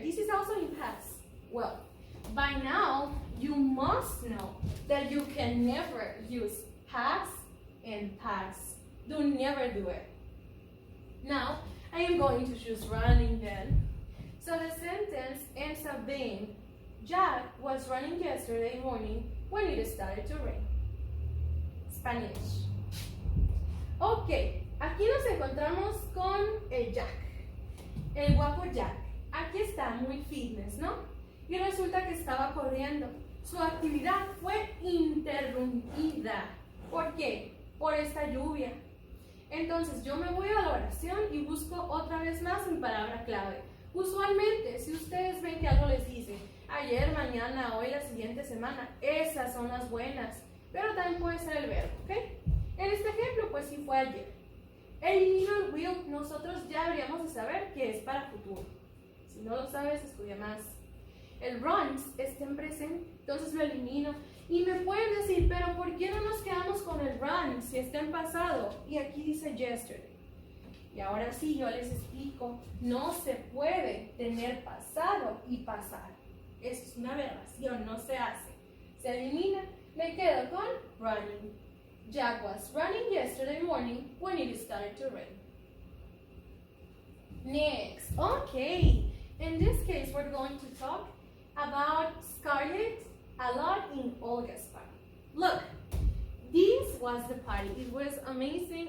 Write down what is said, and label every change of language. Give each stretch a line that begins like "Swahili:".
English: This is also in past. Well, by now, you must know that you can never use past and past. Do never do it. Now, I am going to choose running then. So the sentence ends up being, Jack was running yesterday morning when it started to rain. Spanish.
Spanish: Ok, aquí nos encontramos con el Jack. El guapo Jack. Aquí está, muy fitness, ¿no? Y resulta que estaba corriendo. Su actividad fue interrumpida. ¿Por qué? Por esta lluvia. Entonces yo me voy a la oración y busco otra vez más mi palabra clave. Usualmente, si ustedes ven que algo les dice ayer, mañana, hoy, la siguiente semana, esas son las buenas. Pero también puede ser el verbo, ¿ok? En este ejemplo, pues sí fue ayer. Elimino el will, nosotros ya deberíamos de saber que es para futuro. Si no lo sabes, estudia más. El runs está en presente, entonces lo elimino. Y me pueden decir, pero ¿por qué no nos quedamos con el run si está en pasado? Y aquí dice yesterday. Y ahora sí, yo les explico. No se puede tener pasado y pasar. Eso es una aberración, no se hace. Se elimina, me quedo con running.
English: Jack was running yesterday morning when it started to rain. Next, okay. In this case, we're going to talk about Scarlett a lot in Olga's party. Look, this was the party. It was amazing.